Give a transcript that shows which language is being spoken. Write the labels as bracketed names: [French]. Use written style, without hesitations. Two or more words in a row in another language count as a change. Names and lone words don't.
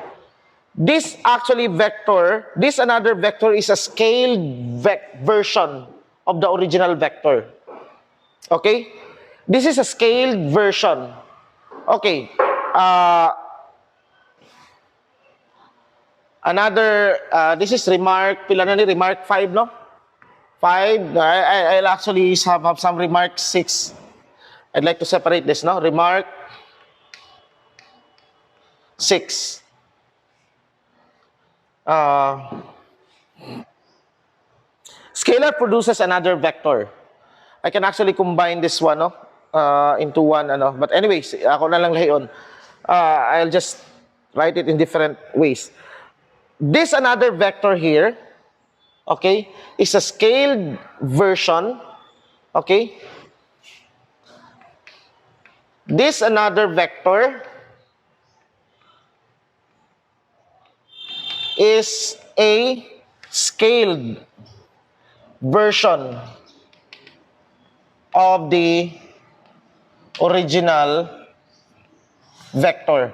[English] This actually vector, this another vector is a scaled version of the original vector. Okay? This is a scaled version. Okay. This is remark, [Hiligaynon] pila na ni remark 5, no? [English] 5, I'll actually have some remark 6. I'd like to separate this, no? Remark 6. Scalar produces another vector. I can actually combine this one, no? Into one, ano. But anyways, [Hiligaynon] ako na lang lahiyon. [English] I'll just write it in different ways. This another vector here, okay, is a scaled version, okay? This another vector is a scaled version of the original vector.